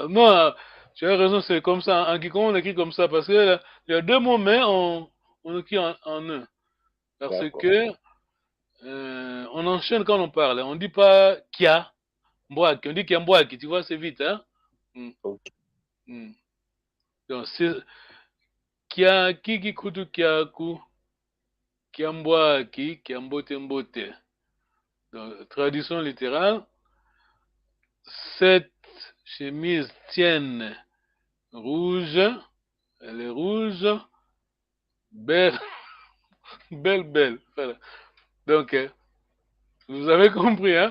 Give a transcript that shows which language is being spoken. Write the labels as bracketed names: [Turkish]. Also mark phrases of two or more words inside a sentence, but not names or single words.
[French] Non, tu as raison, c'est comme ça. En Kikongo, on écrit comme ça parce que il y a deux mots, mais on écrit en un. Parce que on enchaîne quand on parle. On dit pas [Kongo] kia, mbwaki. [French] On dit [Kongo] kia mbwaki. [French] Tu vois, c'est vite, hein. Ok. Donc, c'est [Kongo] kia kiki kutu kiaku, kia mbwaki, kia mbote mbote. [French] Donc, traduction littérale. Cette chemise tienne rouge. Elle est rouge. Belle. Belle. Voilà. Donc, vous avez compris, hein?